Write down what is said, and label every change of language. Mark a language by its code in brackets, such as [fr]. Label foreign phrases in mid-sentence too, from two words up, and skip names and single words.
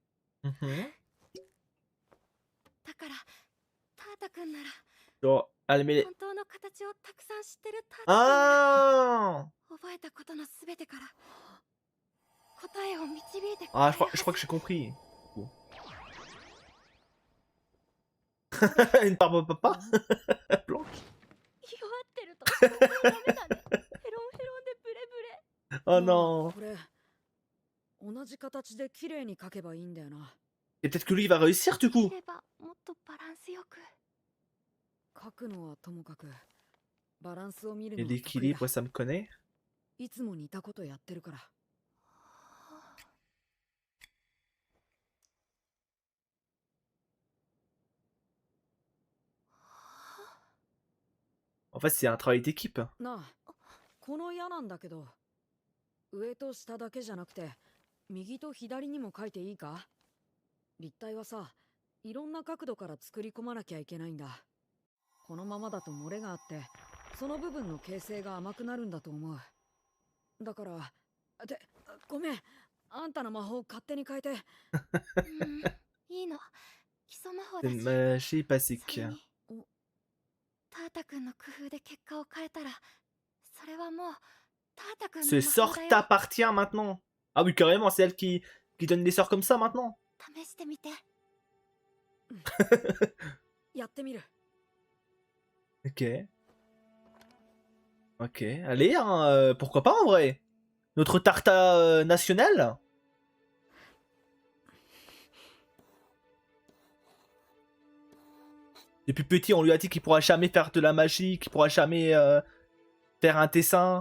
[ja] Mhm. だからタータ君なら [fr] Genre, elle met les... [ja] 本当の形をたくさん知ってるタータ君なら Ah! 覚えたことのすべてから答えを導いてくれる Ah, は [fr] je crois que [ja] ず。 [fr] j'ai compris. Bon. Une barbe papa? Blanc. [ja] 弱ってるとダメだね。ヘロンヘロンでブレブレ。 [fr] Oh non. [ja] これ同じ形で綺麗に描けばいいんだよな。 [fr] Et peut-être que lui il va réussir du [ja] で [fr] coup. [ja] きればもっとバランスよく。書くのはともかくバランスを見る [fr] Et [ja] のは得意だ [fr] l'équilibre, ça me connaît. [ja] いつも似たことやってるから。 [fr] En fait, c'est un travail d'équipe. [ja] なあ、この矢なんだけど、上と下だけじゃなくて右と左にも書いていいか？立体はさ、いろんな角度から作り込まなきゃいけないんだ。このままだと漏れがあって、その部分の形成が甘くなるんだと思う。だから、ごめん、あんたの魔法勝手に変えて。いいの。基礎魔法 [fr] C'est [ja] だし。 [fr] une magie [ja] それ [fr] basique. [ja] にタータ君の工夫で結果を変えたら、それはもうタータ君 [fr] Ce [ja] の魔 [fr] sort [ja] 法だよ。 [fr] t'appartient maintenant. Ah oui, carrément, c'est elle qui donne des sorts comme ça maintenant. [ja] 試してみて。やってみる。 [fr] Ok. Ok, allez, hein, pourquoi pas en vrai. Notre tarta national. Depuis petit, on lui a dit qu'il pourra jamais faire de la magie, qu'il pourra jamais faire un dessin.